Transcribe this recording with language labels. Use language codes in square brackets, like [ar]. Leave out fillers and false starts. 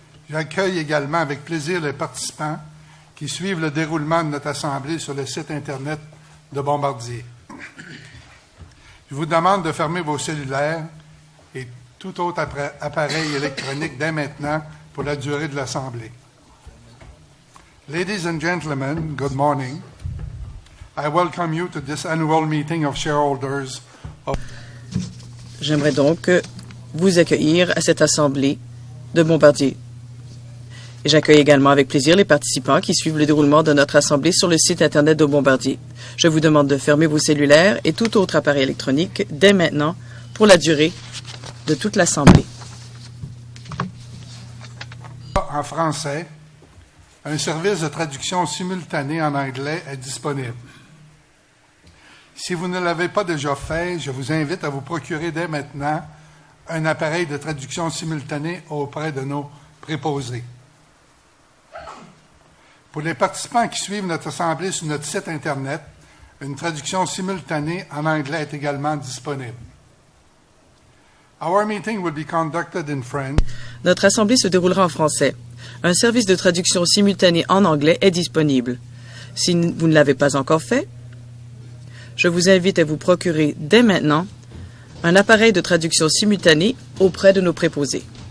[fr] J'accueille également avec plaisir les participants qui suivent le déroulement de notre assemblée sur le site Internet de Bombardier. Je vous demande de fermer vos cellulaires et tout autre appareil électronique dès maintenant pour la durée de l'assemblée. [en] Ladies and gentlemen, good morning. I welcome you to this annual meeting of shareholders of... [fr] J'aimerais donc vous accueillir à cette assemblée de Bombardier. Et j'accueille également avec plaisir les participants qui suivent le déroulement de notre assemblée sur le site Internet de Bombardier. Je vous demande de fermer vos cellulaires et tout autre appareil électronique dès maintenant pour la durée de toute l'assemblée. En français, un service de traduction simultanée en anglais est disponible. Si vous ne l'avez pas déjà fait, je vous invite à vous procurer dès maintenant un appareil de traduction simultanée auprès de nos préposés. Pour les participants qui suivent notre assemblée sur notre site Internet, une traduction simultanée en anglais est également disponible. [en] Our meeting will be conducted in French. [fr] Notre assemblée se déroulera en français. Un service de traduction simultanée en anglais est disponible. Si vous ne l'avez pas encore fait, je vous invite à vous procurer dès maintenant un appareil de traduction simultanée auprès de nos préposés.